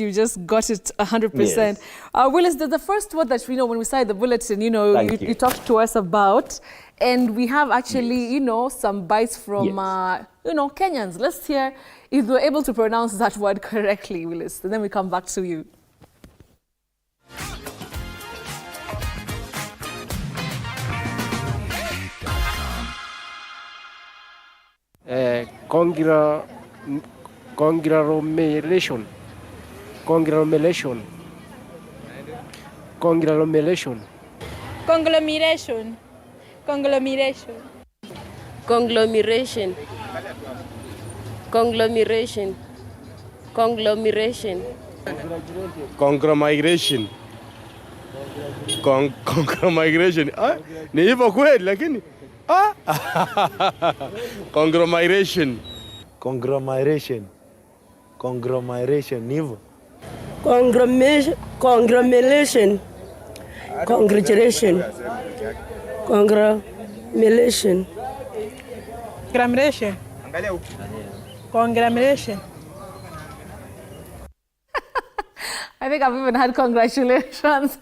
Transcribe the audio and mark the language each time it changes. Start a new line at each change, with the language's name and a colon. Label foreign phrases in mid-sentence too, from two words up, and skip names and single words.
English: You just got it 100%. Yes. Willis, the first word that we know when we started the bulletin, you talked to us about, and we have actually, some bites from, Kenyans. Let's hear if you're able to pronounce that word correctly, Willis. And then we come back to you. Conglomeration. Conglomeration. Conglomeration. Conglomeration. Conglomeration. Conglomeration. Conglomeration. Conglomeration. Conglomeration. Conglomeration.
Swahili: Ni hivyo kweli lakini conglomeration.
English: Conglomeration.
Swahili: Conglomeration ni hivyo.
English: Conglomeration. Conglomeration. Congratulation. Conglomeration. Conglomeration. Conglomeration. I think I've even had congratulations.